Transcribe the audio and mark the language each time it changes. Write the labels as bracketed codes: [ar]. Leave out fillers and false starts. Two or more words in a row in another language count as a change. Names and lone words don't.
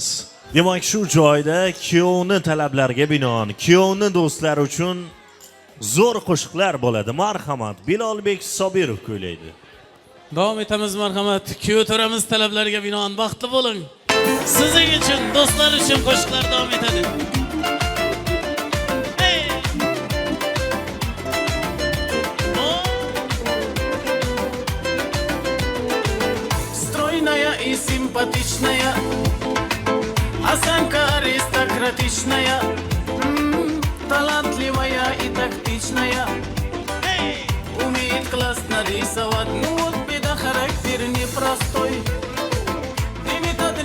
[uz] Demak shu joyda kuyovni talablariga binoan kuyovni do'stlari uchun zo'r qo'shiqlar bo'ladi. Marhamat, Bilolbek Sobirov kuylaydi. Davom etamiz, marhamat. Kuyov to'ramiz talablariga binoan baxtli bo'ling. Sizing uchun, do'stlar uchun qo'shiqlar davom etadi. [ru] И симпатичная, осанка аристократичная, талантливая и тактичная, умеет классно рисовать, ну вот беда, характер непростой, примет от